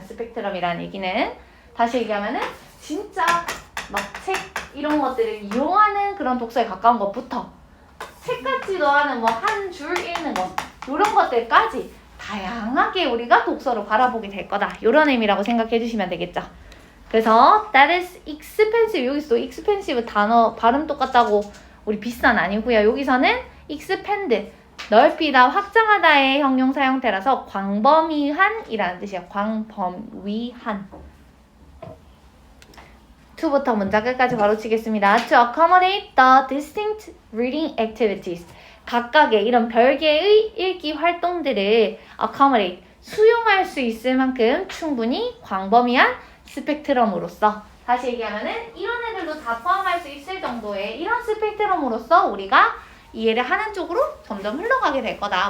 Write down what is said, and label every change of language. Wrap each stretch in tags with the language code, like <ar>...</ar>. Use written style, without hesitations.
<ko>스펙트럼이라는 얘기는. 다시 얘기하면은 진짜 막 책 이런 것들을 이용하는 그런 독서에 가까운 것부터 책 같지도 않은 뭐 한 줄 읽는 것 이런 것들까지 다양하게 우리가 독서로 바라보게 될 거다. 이런 의미라고 생각해 주시면 되겠죠.</ko> <en>그래서 that is expensive.</en> <ko>여기서 expensive 단어 발음 똑같다고 우리 비싼 아니고요. 여기서는 expand, 넓히다, 확장하다의 형용사 형태라서 광범위한이라는 뜻이에요. 광범위한. to부터 문장 끝까지 바로 치겠습니다.</ko> <en>To accommodate the distinct reading activities.</en> <ko>각각의 이런 별개의 읽기 활동들을 accommodate, 수용할 수 있을 만큼 충분히 광범위한 스펙트럼으로서 다시 얘기하면은 이런 애들도 다 포함할 수 있을 정도의 이런 스펙트럼으로서 우리가 이해를 하는 쪽으로 점점 흘러가게 될 거다.</ko>